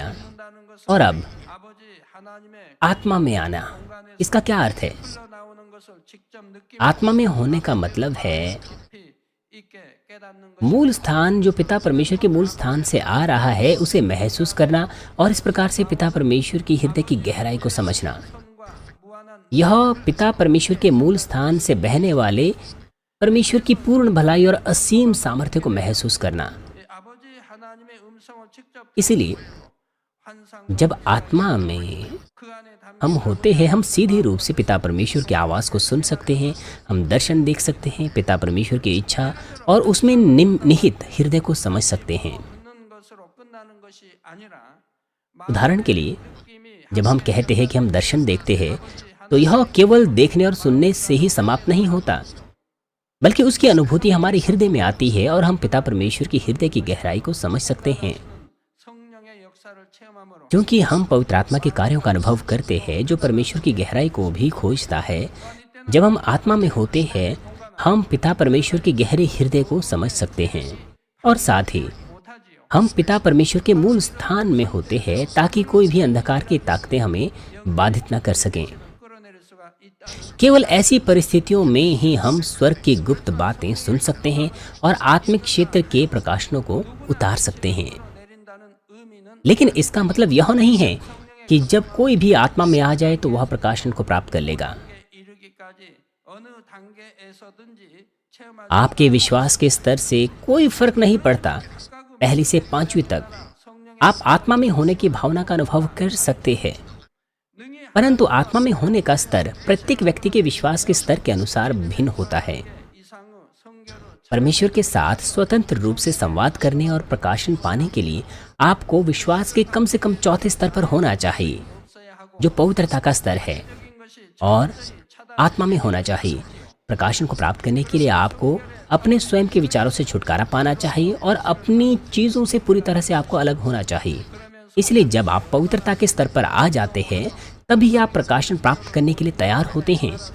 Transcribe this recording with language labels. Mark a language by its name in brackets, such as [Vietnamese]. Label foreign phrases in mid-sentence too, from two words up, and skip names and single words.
[Korean] 받는다는 것은 [Hindi] और अब [Korean] 아버지 하나님의 [Hindi] आत्मा में आना, इसका क्या अर्थ है? [Korean] 흘러나오는 것을 직접 느끼고 [Hindi] आत्मा में होने का मतलब है [Korean] 깊이 있게 깨닫는 것. [Hindi] मूल स्थान जो पिता परमेश्वर के मूल स्थान से आ रहा है, उसे महसूस करना और इस प्रकार से पिता परमेश्वर की हृदय की गहराई को समझना। [Korean] 성과 무한한 [Hindi] यह पिता परमेश्वर के मूल स्थान से बहने वाले परमेश्वर की पूर्ण भलाई और असीम सामर्थ्य को महसूस करना। [Korean] 아버지 하나님의 음성을 직접 [Hindi] इसीलिए [Korean] 환상 [Hindi] जब आत्मा में [Korean] 그 안에 담긴 [Hindi] हम होते हैं, हम सीधे रूप से पिता परमेश्वर की आवाज़ को सुन सकते हैं, हम दर्शन देख सकते हैं, पिता परमेश्वर की इच्छा और उसमें निहित हृदय को समझ सकते हैं। [Korean] 듣는 것으로 끝나는 것이 아니라 [Hindi] उदाहरण के लिए, [Korean] 느낌이 [Hindi] जब हम कहते हैं कि हम दर्शन देखते हैं, तो यह केवल देखने और सुनने से ही समाप्त नहीं होता, बल्कि उसकी अनुभूति हमारे हृदय में आती है और हम पिता परमेश्वर की हृदय की गहराई को समझ सकते हैं। [Korean] 성령의 역사를 체험함으로 [Hindi] क्योंकि हम पवित्र आत्मा के कार्यों का अनुभव करते हैं, जो परमेश्वर की गहराई को भी खोजता है। जब हम आत्मा में होते हैं, हम पिता परमेश्वर के गहरे हृदय को समझ सकते हैं और साथ ही [Korean] 못하지요. [Hindi] हम पिता परमेश्वर के मूल स्थान में होते हैं, ताकि कोई भी अंधकार की ताकतें हमें बाधित न कर सकें। [Korean] 끌어내릴 수가 있다. [Hindi] केवल ऐसी परिस्थितियों में ही हम स्वर्ग की गुप्त बातें सुन सकते हैं और आत्मिक क्षेत्र के प्रकाशनों को उतार सकते हैं। [Korean] 내린다는 의미는 [Hindi] लेकिन इसका मतलब यह नहीं है कि जब कोई भी आत्मा में आ जाए तो वह प्रकाशन को प्राप्त कर लेगा। [Korean] 이르기까지 어느 단계에서든지 체험할 [Hindi] आपके विश्वास के स्तर से कोई फर्क नहीं पड़ता, पहली से 5वीं तक [Korean] 성령의 [Hindi] आप आत्मा में होने की भावना का अनुभव कर सकते हैं। [Korean] 능히 [Hindi] परंतु आत्मा में होने का स्तर प्रत्येक व्यक्ति के विश्वास के स्तर के अनुसार भिन्न होता है। [Korean] 이상의 성결을 [Hindi] परमेश्वर के साथ स्वतंत्र रूप से संवाद करने और प्रकाशन पाने के लिए आपको विश्वास के कम से कम चौथे स्तर पर होना चाहिए, [Korean] 없어야 하고 [Hindi] जो पवित्रता का स्तर है। [Korean] 적인 것이 [Hindi] और आत्मा में होना चाहिए। प्रकाशन को प्राप्त करने के लिए आपको अपने स्वयं के विचारों से छुटकारा पाना चाहिए और अपनी चीज़ों से पूरी तरह से आपको अलग होना चाहिए। इसलिए जब आप पवित्रता के स्तर पर आ जाते हैं तभी आप प्रकाशन प्राप्त करने के लिए तैयार होते हैं।